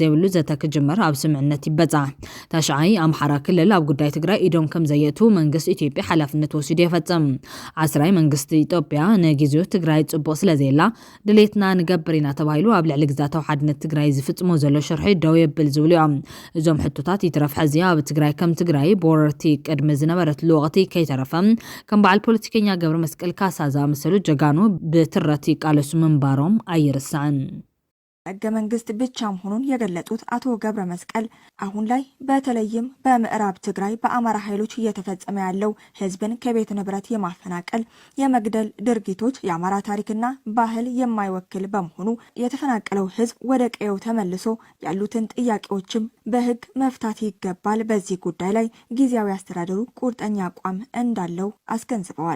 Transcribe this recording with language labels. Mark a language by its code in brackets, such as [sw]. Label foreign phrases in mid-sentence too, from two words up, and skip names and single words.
[ti] ዘይብሉ ዘተ ክጅመር ኣብ ስምዕነት ይበጻሕ ታሽዓይ ኣምሓራ ክልል ኣብ ጉዳይ ትግራይ ኢዶም ከም ዘየቱ መንግስቲ ኢትዮጵያ ሓላፍነት ወሲዱ ይፈጽም ዓስራይ መንግስቲ ኢትዮጵያ ንጊዜኡ ትግራይ ጽቡቕ ስለዘየላ ድሌትና ንገብር ኢና ተባሂሉ ኣብ ልዕሊ ግዛታዊ ሓድነት ትግራይ ዝፍጽሞ ዘሎ ሽርሒ ደው የብል ዝብሉ እዮም እዞም ሕቶታት ይትረፍ ሕዚያ ኣብ ትግራይ ከም ትግራይ ቦረርቲ ቅድሚ ዝነበረትሉ ወቕቲ ከይተረፈ ከም በዓል ፖለቲከኛ ገብረ መስቀል ካሳ ዝኣመሰሉ ጀጋኑ ብትረቲ ቃለሱ ምንባሮም ኣይርስዕን [am] ህገ መንግስት ብቻ መሆኑን የገለጹት አቶ ገብረ መስቀል አሁን ላይ በተለይም በምዕራብ ትግራይ በአማራ ኃይሎች እየተፈጸመ ያለው ህዝብን ከቤት ንብረት የማፈናቀል የመግደል ድርጊቶች የአማራ ታሪክና ባህል የማይወክል በመሆኑ የተፈናቀለው ህዝብ ወደ ቀየው ተመልሶ ያሉትን ጥያቄዎችም በህግ መፍታት ይገባል። በዚህ ጉዳይ ላይ ጊዜያዊ አስተዳደሩ ቁርጠኛ አቋም እንዳለው አስገንዝበዋል።